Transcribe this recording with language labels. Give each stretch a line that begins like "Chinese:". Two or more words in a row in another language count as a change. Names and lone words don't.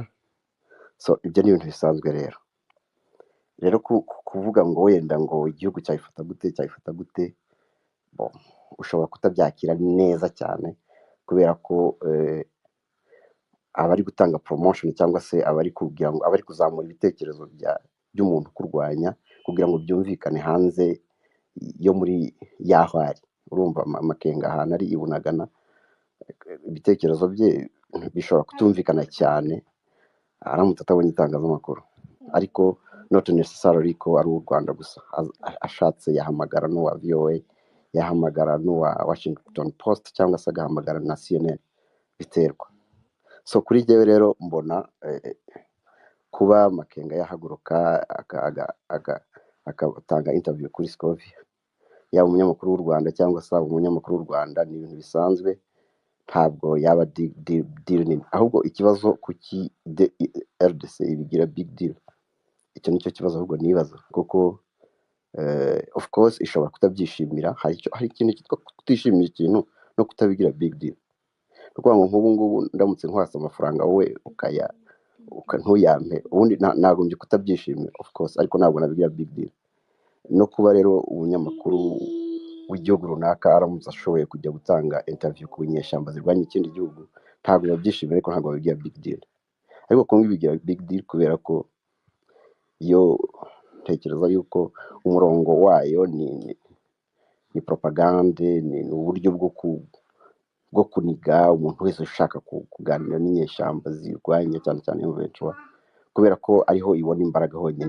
Kinyarwanda: So ibyo ni ibintu bisanzwe rero kuvuga ngo wenda ngo igihugu cyayifata gute, ushobora kutabyakira neza cyane, kubera ko abari gutanga promotion cyangwa se abari kuzamura ibitekerezo by'umuntu kurwanya kugira ngo byumvikane hanze yo muri yaho ari. Urumva Makenga ahantu ari ibunagana, ibitekerezo bye bishobora kutumvikana cyane aramutse atabonye itangazamakuru, ariko
English: not necessarily
Kinyarwanda: ko ari u Rwanda gusa. Ashatse yahamagara n'uwa VOA, yahamagara n'uwa Washington Post cyangwa se agahamagara na CNN, biterwa. So kuri jyewe rero mbona kuba Makenga yahaguruka akatanga interview kuri Scovie, yaba umunyamakuru w'u Rwanda cyangwa se umunyamakuru w'u Rwanda, ni ibintu bisanzwe, ntabwo yaba deal nini. Ahubwo ikibazo kuki RDC ibigira
English: big deal,
Kinyarwanda: icyo nicyo kibazo ahubwo nibaza, kuko
English: of course
Kinyarwanda: ishobora kutabyishimira. Hari ikintu cyitwa kutishimira ikintu no kutabigira
English: big deal.
Kinyarwanda: Kuko ngo nk'ubu ngubu ndamutse nkwasa amafaranga wowe ntuyampe, ubundi nagombye kutabyishimira
English: of course,
Kinyarwanda: ariko ntabwo nabigira
English: big deal.
Kinyarwanda: no kuba rero umunyamakuru w'igihugu runaka aramutse ashoboye kujya gutanga interview ku nyeshyamba zirwanya ikindi gihugu ntabwo babyishimira ariko ntabwo babigira
English: big deal,
Kinyarwanda: ariko Kongo ibigira
English: big deal
Kinyarwanda: kubera ko yo ntekereza yuko umurongo wayo ni propagande, ni uburyo bwo kuniga umuntu wese ushaka kuganira n'inyeshyamba zirwanya cyane cyane M23 kubera ko ariho ibona imbaraga honyine.